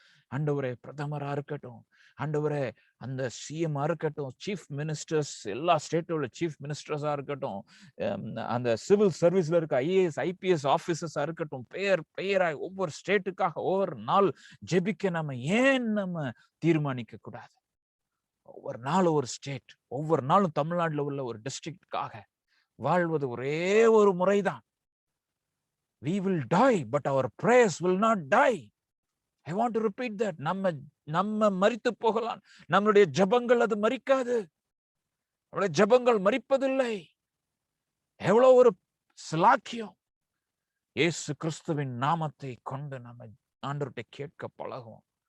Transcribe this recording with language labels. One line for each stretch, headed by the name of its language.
Tamil: ஆண்டவரே, பிரதமரா இருக்கட்டும், ஆண்டவரே அந்த சிஎம்ஆ இருக்கட்டும், சீஃப் மினிஸ்டர்ஸ், எல்லா ஸ்டேட்டோட சீஃப் மினிஸ்டர்ஸா இருக்கட்டும், அந்த சிவில் சர்வீஸ்ல இருக்க ஐஏஎஸ் ஐபிஎஸ் ஆபீசர்ஸா இருக்கட்டும், பெயராய் ஒவ்வொரு ஸ்டேட்டுக்காக ஒவ்வொரு நாள் ஜெபிக்க நம்ம தீர்மானிக்க கூடாது. ஒவ்வொரு நாளும் ஒரு ஸ்டேட், ஒவ்வொரு நாளும் தமிழ்நாட்டுல உள்ள ஒரு டிஸ்ட்ரிக்டுக்காக வாழ்வது ஒரே ஒரு முறைதான்.
English: We will die, but our prayers will not die. I want to repeat that.
Tamil: நம்ம மரித்து போகலாம், நம்மளுடைய ஜபங்கள் அது மரிக்காது. நம்மளுடைய ஜபங்கள் மரிப்பதில்லை. எவ்வளவு ஒரு சிலாக்கியம். இயேசு கிறிஸ்துவின் நாமத்தை கொண்டு நம்ம ஆண்டவர்கிட்ட கேட்க பழகும்.